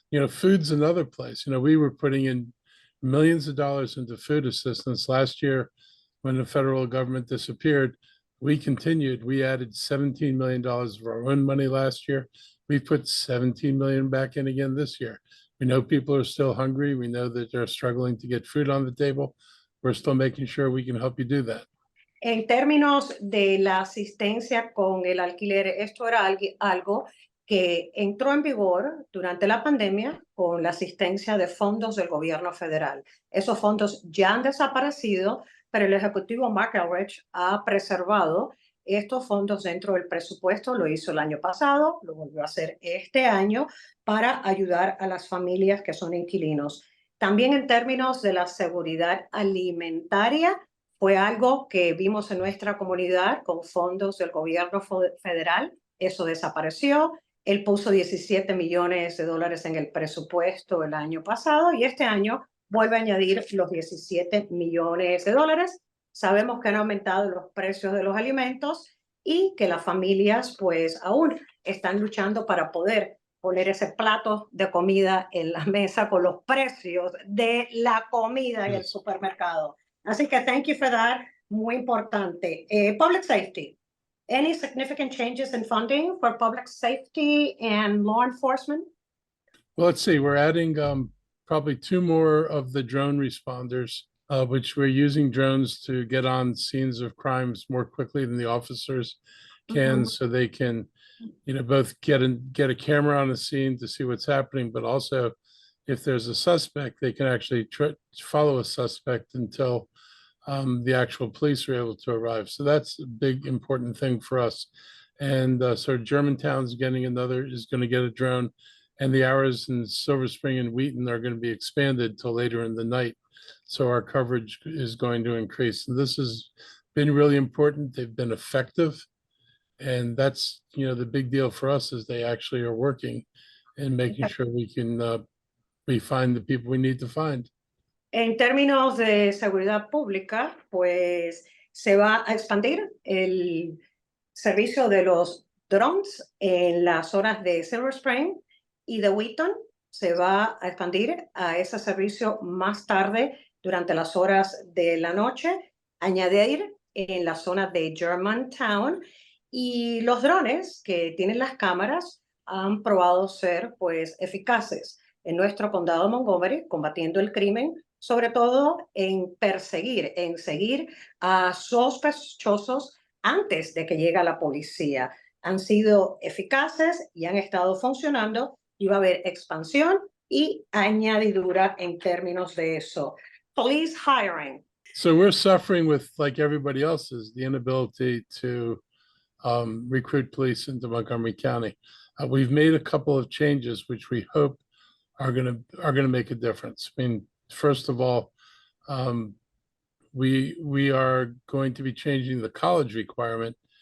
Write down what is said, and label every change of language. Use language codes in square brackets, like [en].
[en] Food's another place. We were putting in millions of dollars into food assistance last year when the federal government disappeared. We continued. We added $17 million of our own money last year. We put $17 million back in again this year. We know people are still hungry. We know that they're struggling to get food on the table. We're still making sure we can help you do that. [es] En términos de la asistencia con el alquiler, esto era algo que entró en vigor durante la pandemia con la asistencia de fondos del gobierno federal. Esos fondos ya han desaparecido, pero el ejecutivo Marc Elrich ha preservado estos fondos dentro del presupuesto. Lo hizo el año pasado, lo volvió a hacer este año para ayudar a las familias que son inquilinos. También en términos de la seguridad alimentaria, fue algo que vimos en nuestra comunidad con fondos del gobierno federal. Eso desapareció. Él puso $17 millones en el presupuesto el año pasado y este año vuelve a añadir los $17 millones. Sabemos que han aumentado los precios de los alimentos y que las familias pues aún están luchando para poder poner ese plato de comida en la mesa con los precios de la comida en el supermercado. Así que [en] thank you for that. [es] Muy importante. [en] Public safety. Any significant changes in funding for public safety and law enforcement? Well, let's see. We're adding probably 2 more of the drone responders, which we're using drones to get on scenes of crimes more quickly than the officers can, so they can, both get a camera on the scene to see what's happening, but also if there's a suspect, they can actually follow a suspect until the actual police are able to arrive. So that's a big, important thing for us. And so Germantown's is going to get a drone, and the hours in Silver Spring and Wheaton are going to be expanded till later in the night. So our coverage is going to increase. And this has been really important. They've been effective. And that's, the big deal for us is they actually are working and making sure we can we find the people we need to find. [es] En términos de seguridad pública, pues se va a expandir el servicio de los drones en las zonas de Silver Spring y de Wheaton. Se va a expandir a ese servicio más tarde durante las horas de la noche, añadir en la zona de Germantown, y los drones que tienen las cámaras han probado ser pues eficaces en nuestro condado de Montgomery, combatiendo el crimen, sobre todo en seguir a sospechosos antes de que llegue la policía. Han sido eficaces y han estado funcionando, y va a haber expansión y añadidura en términos de eso. [en] Police hiring. So we're suffering with, like everybody else, is the inability to recruit police into Montgomery County. We've made a couple of changes which we hope are going to make a difference. I mean, first of all, we are going to be changing the college requirement